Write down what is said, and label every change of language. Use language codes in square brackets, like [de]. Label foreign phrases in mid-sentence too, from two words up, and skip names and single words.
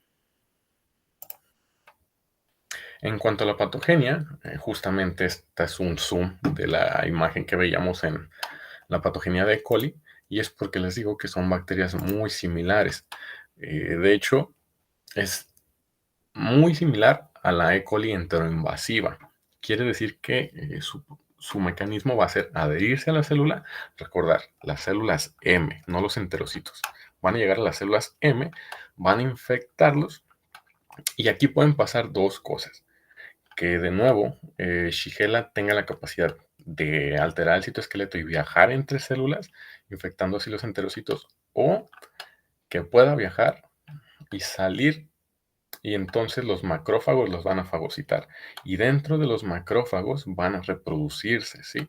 [es] En cuanto a la patogenia, justamente esta es un zoom de la imagen que veíamos en la patogenia de E. coli, y es porque les digo que son bacterias muy similares. De hecho, es muy similar a la E. coli enteroinvasiva. Quiere decir que su mecanismo va a ser adherirse a la célula, recordar, las células M, no los enterocitos. Van a llegar a las células M, van a infectarlos, y aquí pueden pasar dos cosas que de nuevo Shigella tenga la capacidad de alterar el citoesqueleto y viajar entre células, infectando así los enterocitos, o que pueda viajar y salir y entonces los macrófagos los van a fagocitar y dentro de los macrófagos van a reproducirse, ¿sí?